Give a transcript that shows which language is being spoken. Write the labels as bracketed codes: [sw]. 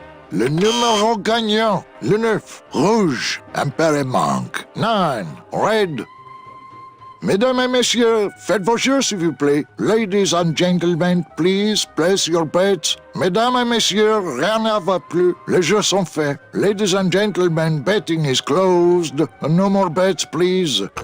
[fr] Le numéro gagnant, le 9, rouge, impair manque, 9, red. Mesdames et messieurs, faites vos jeux s'il vous plaît. [en] Ladies and gentlemen, please place your bets. [fr] Mesdames et messieurs, rien ne va plus. Les jeux sont faits. [en] Ladies and gentlemen, betting is closed. No more bets, please.